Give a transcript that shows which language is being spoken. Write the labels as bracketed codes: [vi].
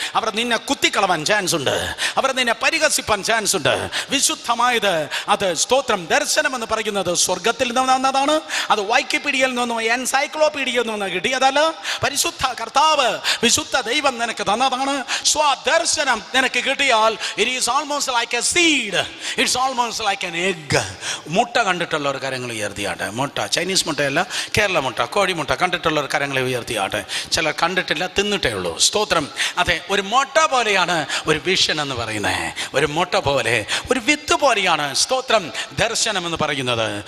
[ml] അവർ നിന്നെ കുത്തിക്കളവാൻ ചാൻസ് ഉണ്ട്, അവർ നിന്നെ പരിഹസിപ്പാൻ ചാൻസ് ഉണ്ട്. വിശുദ്ധമായത് അത് സ്തോത്രം ദർശനം എന്ന് പറയുന്നത് സ്വർഗത്തിൽ നിന്ന് വന്നതാണ്. അത് വൈക്കിപീഡിയയിൽ നിന്നും എൻസൈക്ലോപീഡിയയിൽ നിന്ന് കിട്ടിയതല്ല. പരിശുദ്ധ കർത്താവ് വിശുദ്ധ ദൈവം നിനക്ക് തന്നതാണ്. സ്വദർശനം നിനക്ക് കിട്ടിയാൽ [en] it is almost like a seed, it's almost like an egg. [ml] മുട്ട കണ്ടിട്ടുള്ളവർ കരങ്ങൾ ഉയർത്തിയാട്ടെ. മുട്ട, ചൈനീസ് മുട്ടയല്ല, കേരള മുട്ട, കോഴിമുട്ട കണ്ടിട്ടുള്ളവർ കരങ്ങളെ ഉയർത്തിയാട്ടെ. ചിലർ കണ്ടിട്ടില്ല, തിന്നിട്ടേ ഉള്ളൂ. സ്തോത്രം അതെ ഒരു മുട്ട പോലെയാണ് ഒരു വിഷൻ എന്ന് പറയുന്നത്. ഒരു മുട്ട പോലെ, ഒരു വിത്ത് പോലെയാണ് സ്തോത്രം ദർശനം എന്ന് പറയുന്നത്.